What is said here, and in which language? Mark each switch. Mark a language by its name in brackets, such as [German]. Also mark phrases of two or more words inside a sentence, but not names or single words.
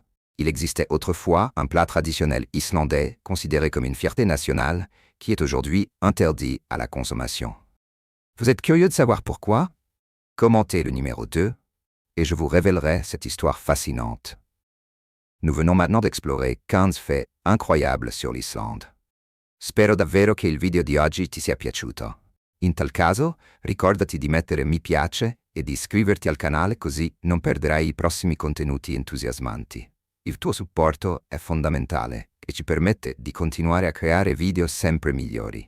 [French] Il existait autrefois un plat traditionnel islandais considéré comme une fierté nationale qui est aujourd'hui interdit à la consommation. Vous êtes curieux de savoir pourquoi? Commentez le numéro 2 et je vous révélerai cette histoire fascinante. Nous venons maintenant d'explorer 15 faits incroyables sur l'Islande. [Italian] Spero davvero che il video di oggi ti sia piaciuto. In tal caso, ricordati di mettere mi piace e di iscriverti al canale così non perderai i prossimi contenuti entusiasmanti. Il tuo supporto è fondamentale e ci permette di continuare a creare video sempre migliori.